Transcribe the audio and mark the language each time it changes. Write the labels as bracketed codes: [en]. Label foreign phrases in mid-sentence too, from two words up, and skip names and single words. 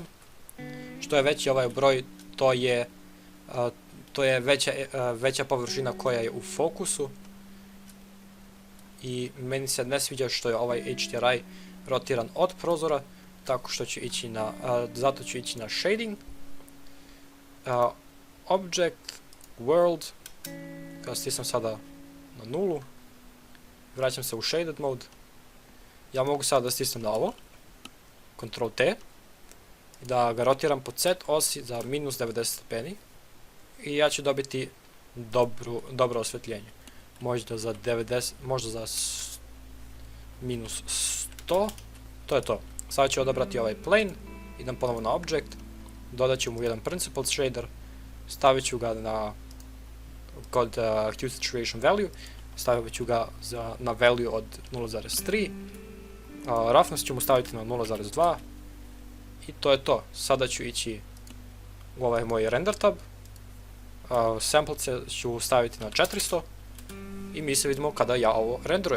[bs] Što je veći ovaj broj, to je veća površina koja je u fokusu. I meni se ne sviđa što je ovaj HDRI rotiran od prozora, tako što ću ići na, zato ću ići na [en] shading, object, world, [bs] kada stisnem sada na nulu, vraćam se u [en] shaded mode. [bs] Ja mogu sada da stisnem na ovo, Ctrl T, i da ga rotiram po Z osi za minus 90 stepeni i ja ću dobiti dobro osvjetljenje. Možda za 90, možda za minus 100, to je to. Sada ću odabrati ovaj plane, idem ponovo na object, dodat ću mu jedan [en] principled shader, [bs] stavit ću ga na kod [en] hue saturation value, [bs] stavit ću ga na value od 0.3, roughness ću mu staviti na 0.2 i to je to. Sada ću ići u ovaj moj [en] render tab, [bs] samplece ću staviti na 400 i mi se vidimo kada ja ovo renderujem.